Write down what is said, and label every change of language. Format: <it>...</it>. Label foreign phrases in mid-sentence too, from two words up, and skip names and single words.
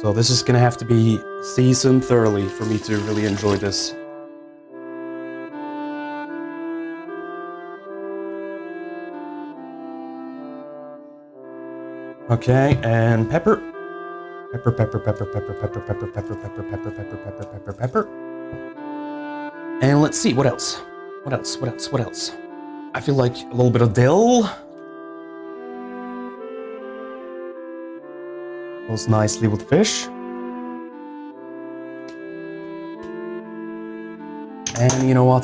<en>So this is gonna have to be seasoned thoroughly for me to really enjoy this. Okay, and pepper. Pepper, pepper, pepper, pepper, pepper, pepper, pepper, pepper, pepper, pepper, pepper, pepper, pepper. And let's see, what else? What else? What else? What else? I feel like a little bit of dill. Goes nicely with fish. And you know what?</en>